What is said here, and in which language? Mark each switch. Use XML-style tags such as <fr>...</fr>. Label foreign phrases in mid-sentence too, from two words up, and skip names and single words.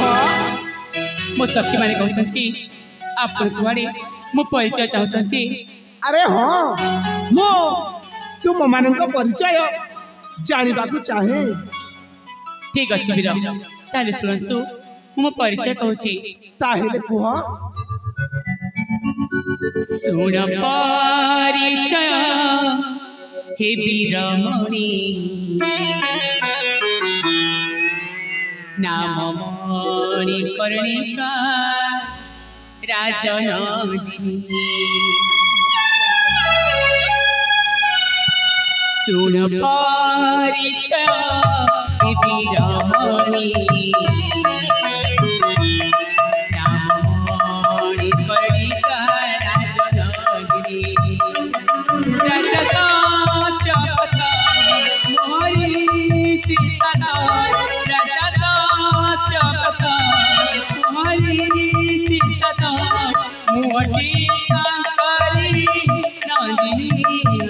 <or>ମୋ ସଖୀ ମାନେ କହୁଛନ୍ତି ଆପଣ କୁଆଡେ ମୋ ପରିଚୟ ଚାହୁଁଛନ୍ତି। ଅରେ ହଁ ମୋ ତୁମ ମାନଙ୍କ ପରିଚୟ ଜାଣିବାକୁ ଚାହେଁ। ଠିକ ଅଛି ବୀର ତାହେଲେ ଶୁଣନ୍ତୁ ମୋ ପରିଚୟ କହୁଛି। ତାହେଲେ କୁହ ଶୁଣ ପରିଚୟ ହେ ବୀରମଣି ନାମ ମଣିକର୍ଣ୍ଣିକା ରାଜନନ୍ଦିନୀ। ଶୁଣ ପରିଚୟ ହେ ବୀରମଣି ନାମ ମଣିକର୍ଣ୍ଣିକା ରାଜନନ୍ଦିନୀ। ରାଜା ସତ୍ୟବତ ମୋହରି ସୀତା ରାଜା ସତ୍ୟବତ ମୋହରି ସୀତା ମୋଟି ଶଙ୍କରୀ ନନ୍ଦିନୀ।</or>